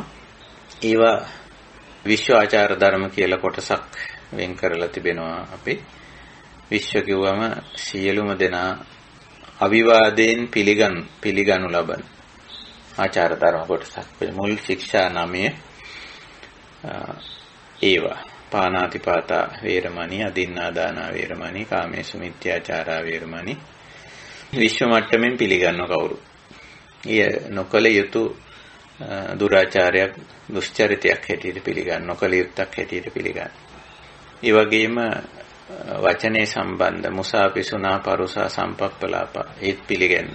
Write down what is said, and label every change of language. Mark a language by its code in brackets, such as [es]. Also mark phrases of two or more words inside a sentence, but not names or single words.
[si] ඒවා විශ්ව ආචාර ධර්ම කියලා කොටසක් වෙන් කරලා තිබෙනවා. අපි විශ්ව කිව්වම සියලුම දෙනා අවිවාදයෙන් පිළිගනු ලබන ආචාර ධර්ම කොටසක්. මුල් ශික්ෂා 9 ඒවා [pi] පාණාතිපාතා වේරමණී, අදින්නාදානා වේරමණී, කාමේසු මිත්‍යාචාරා වේරමණී [si] විශ්ව මට්ටමින් පිළිගන්නව කවුරු. ඊය නොකල යුතු දුරාචාරයක්, දුෂ්චරිතයක් හැටියට පිළිගන්න, නොකල යුත්තක් හැටියට පිළිගන්න. ඒ වගේම වචනේ සම්බන්ධ [pi] මුසාපිසුනා පරුසා සම්පප්පලාපා [si] ඒත් පිළිගන්න.